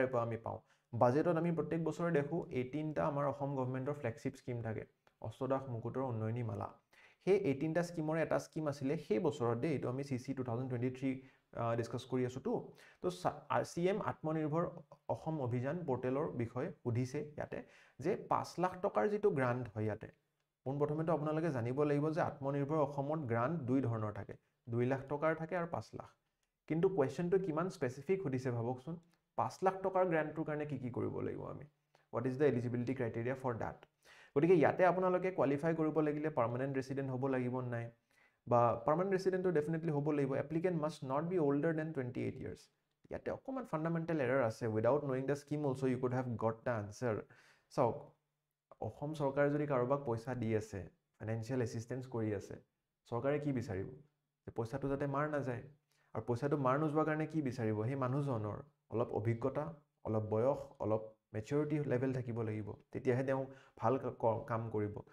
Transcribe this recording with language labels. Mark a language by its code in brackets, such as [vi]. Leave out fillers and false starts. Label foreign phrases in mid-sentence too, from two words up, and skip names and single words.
[as] পৰা আমি পাওঁ বাজেটত আমি প্ৰত্যেক বছৰে দেখো 18টা আমাৰ অসম গভৰ্ণমেন্টৰ [en] flagship scheme [as] থাকে অষ্টদাস মুকুটৰ উন্নয়নী মালা সেই 18টা স্কিমৰ এটা স্কিম আছিল সেই বছৰত দে এটো আমি সিসি 2023 ডিসকাস কৰি আছো তো সিএম আত্মনিৰ্ভৰ অসম অভিযান পোৰ্টেলৰ বিষয়ে সুধিছে ইয়াতে যে 5 লাখ টকাৰ যেটো গ্ৰান্ট হয় ইয়াতে প্ৰথমেতো আপোনালোকে জানিব লাগিব যে আত্মনিৰ্ভৰ অসমত গ্ৰান্ট দুই ধৰণৰ থাকে 2 লাখ টকাৰ থাকে আৰু 5 লাখ কিন্তু কোৱেশ্চনটো কিমান স্পেসিফিক সুধিছে ভাবকচোন 5 লাখ টকাৰ গ্ৰান্টৰ কাৰণে কি কৰিব লাগিব আমি [en] what is the eligibility criteria for that [as] গতিকে ইয়াতে আপোনালোকে কোৱালিফাই কৰিব লাগিলে [en] permanent resident [as] হ'ব লাগিব নাই বা [en] permanent residentটো [as] ডেফিনেটলি হ'ব লাগিব [en] applicant must not be older than 28 years [as] ইয়াতে অকমান [en] fundamental error [as] আছে [en] without knowing the scheme also you could have got the answer [as] চাওক অসম চৰকাৰে যদি কাৰোবাক পইচা দি আছে [en] financial assistance [as] কৰি আছে চৰকাৰে কি বিচাৰিব যে পইচাটো যাতে মাৰ নাযায় আৰু পইচাটো মাৰ নোযোৱাৰ কাৰণে কি বিচাৰিব সেই মানুহজনৰ অলপ অভিজ্ঞতা অলপ বয়স অলপ [en] maturity level [as] থাকিব লাগিব তেতিয়াহে তেওঁ ভাল কাম কৰিব